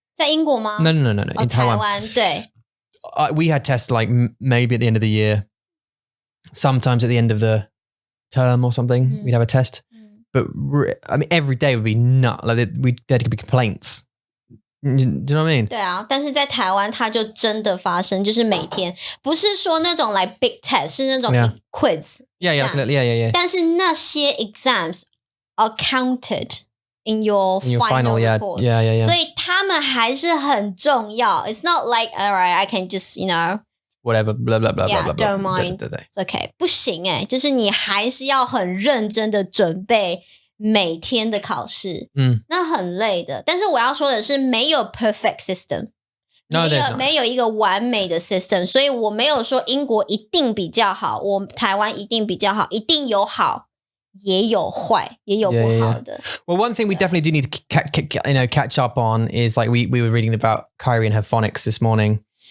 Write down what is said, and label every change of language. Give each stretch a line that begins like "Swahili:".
Chinese: 在英国吗
English: No. In Taiwan.
Chinese: 台湾对
English: We had tests like maybe at the end of the year, sometimes at the end of the term or something, we'd have a test. But I mean, every day would be nut. Like there could be complaints. Do you know what I mean?
Chinese: 对啊，但是在台湾它就真的发生，就是每天不是说那种
English: like big test，
Chinese: 是那种 quiz。
English: Yeah.
Chinese: 但是那些
English: exams are counted in your final report. Yeah.
Chinese: 所以他们还是很重要。
English: It's not like alright, I can just whatever, blah blah blah blah blah. Don't mind. It's okay.
Chinese: 不行就是你还是要很认真的准备。每天的考试，那很累的。但是我要说的是，没有 perfect system， 没有一个完美的 system， 所以我没有说英国一定比较好，我台湾一定比较好，一定有好，也有坏，也有不好的。
English: Well, one thing we definitely do need to catch up on is like we were reading about Kyrie and her phonics this morning.